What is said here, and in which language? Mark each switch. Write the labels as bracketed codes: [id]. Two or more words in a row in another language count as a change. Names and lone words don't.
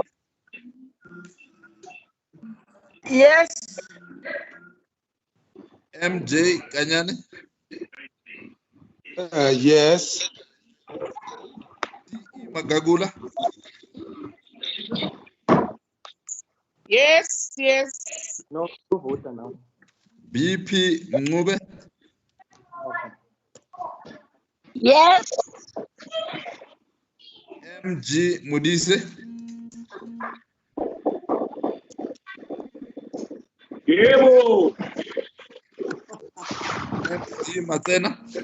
[en] Yes. MJ Kanyane. Yes. DE Magagula. Yes. Yes. No voter now. BP Ngube. Yes. MG Mudise. [zu] Yebo. [en] MG Matena.